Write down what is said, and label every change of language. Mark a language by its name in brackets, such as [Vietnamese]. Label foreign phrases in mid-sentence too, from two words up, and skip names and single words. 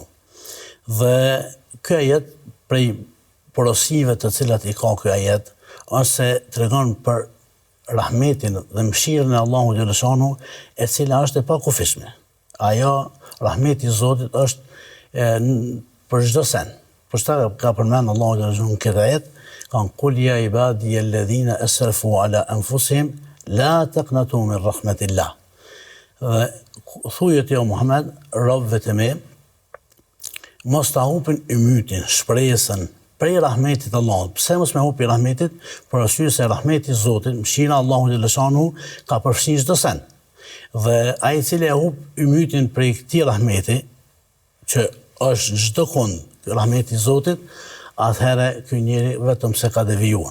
[Albanian] Dhe ky ajet prej porosive të cilat i ka ky ajet është se tregon për rahmetin dhe mëshirën e Allahut xhaleshanu, e cila është e pakufishme. Ajo rahmeti i Zotit është për çdo sen. Për shkak ka përmend Allahu xhaleshanu në këtë ajet, [Arabic] كان قل يا عبادي الذين أسرفوا على أنفسهم لا تقنطوا من رحمة الله. [Albanian] Thujet jo Muhammed, robëve të mi, mos ta hupin ymytin, shpresën prej rahmetit Allahut. Pse mos me hupi rahmetit? Për arsye se rahmeti i Zotit, mëshira e Allahut xhaleshanu ka përfshirë çdo sen. Dhe ai i cili e hup ymytin prej këtij rahmeti, që është çdo kund rahmeti i Zotit, atëherë ky njeri vetëm se ka devijuar.